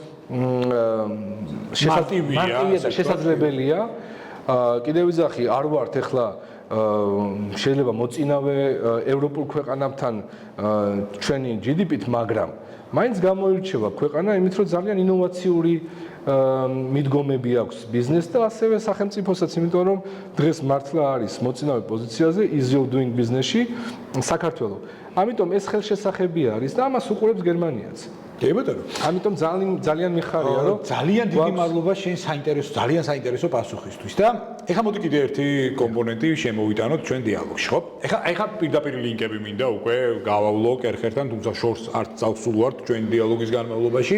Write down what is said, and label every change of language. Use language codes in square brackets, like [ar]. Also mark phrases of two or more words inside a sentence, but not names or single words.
[ka] შესაძლებელია კიდევ ვიზახი არ ვართ ახლა შეიძლება მოწინავე ევროპულ ქვეყანებთან ჩვენი GDP-ით, მაგრამ მაინც გამოირჩევა ქვეყანა იმით, რომ ძალიან ინოვაციური მიდგომები აქვს ბიზნეს და ასევე სახელმწიფოსაც, იმიტომ რომ დღეს მართლა არის მოწინავე პოზიციაზე [en] ease of doing business- [ka] ში საქართველო. ამიტომ ეს ხელშესახები არის და ამას უყურებს გერმანიაც. კი ბატონო. ამიტომ ძალიან მიხარია რომ ძალიან დიდი მადლობა შენ ძალიან საინტერესო პასუხისთვის და ეხლა მოდი კიდე ერთი კომპონენტი შემოვიტანოთ ჩვენ დიალოგში, ხო? ეხლა პირდაპირ ლინკები მინდა უკვე გავავლო კერხერთან, თუმცა შორს არ წავსულ ვართ ჩვენ დიალოგის განმავლობაში.